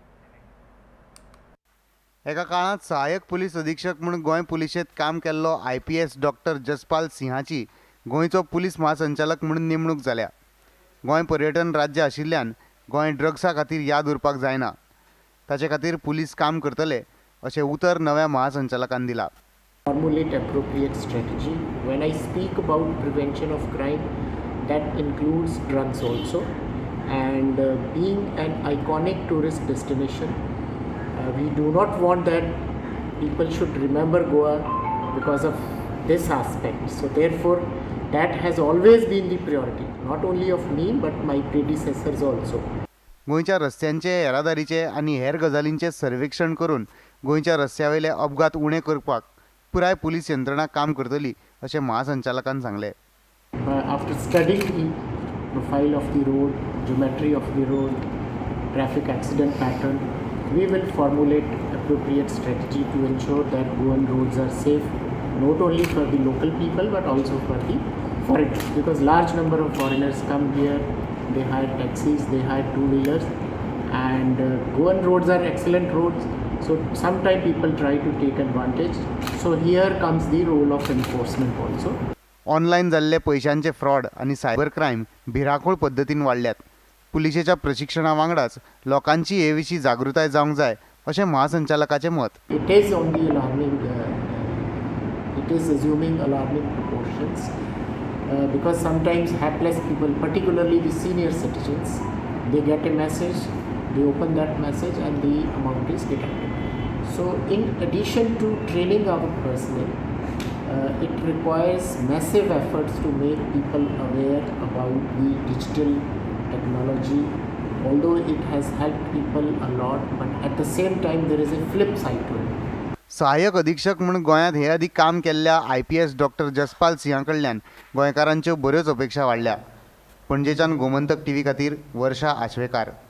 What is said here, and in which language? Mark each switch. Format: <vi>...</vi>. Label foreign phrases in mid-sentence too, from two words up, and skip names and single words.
<kok>एका काळात सहाय्यक पुलीस अधीक्षक म्हणून गोंय पुलिशेंत काम केल्लो IPS डॉक्टर जसपाल सिंहाची गोंयचो पुलीस महासंचालक म्हणून नेमणूक जाल्या। गोंय पर्यटन राज्य आशिल्ल्यान गोंय ड्रग्सा खातीर याद उरपाक जायना, ताचे खातीर पुलीस काम करतले अशें उतर नव्या महासंचालकान दिलां।</kok> <en>Formulate appropriate strategy. When I speak about prevention of crime, that includes drugs also, and being an iconic tourist destination, we do not want that people should remember Goa because of this aspect. So therefore, that has always been the priority, not only of me but my predecessors also.</en> <kok>गोंयच्या रस्त्यांचे येरादारीचे आनी हेर गजालींचे सर्वेक्षण करून गोंयच्या रस्त्यावयले अपघात उणे करपाक पुराय पुलीस यंत्रणा काम करतली अशें महासंचालकान सांगलें।</kok> <en>After studying the profile of the road, geometry of the road, traffic accident pattern, we will formulate appropriate strategy to ensure that Goan roads are safe not only for the local people but also for the foreigners, because large number of foreigners come here, they hire taxis, they hire two-wheelers, and Goan roads are excellent roads, so sometimes people try to take advantage, so here comes the role of enforcement also.</en> <kok>ऑनलायन जाल्ले पयशांचे फ्रॉड आनी</kok> <en>cyber crime</en> <kok>भिरांकूळ पद्दतीन वाडल्यात। पुलिशेच्या प्रशिक्षणा वांगडाच लोकांची हे विशीं जागृताय जावंक जाय अशें महासंचालकाचें मत।</kok> <en>It is on the alarming, it is assuming alarming proportions because sometimes hapless people, particularly the senior citizens, they get a message, they open that message and the amount is deducted. So in addition to training our personnel, it requires massive efforts to make people aware about the digital technology. Although it has helped people a lot, but at the same time there is a flip side to it.</en> <kok>सहाय्यक अधीक्षक म्हणून गोंयांत हे आदी काम केल्ल्या IPS डॉक्टर जसपाल सिंहा कडल्यान गोंयकारांच्यो बऱ्योच अपेक्षा वाडल्या। पणजेच्यान गोमंतक TV खातीर वर्षा आशवेकार।</kok>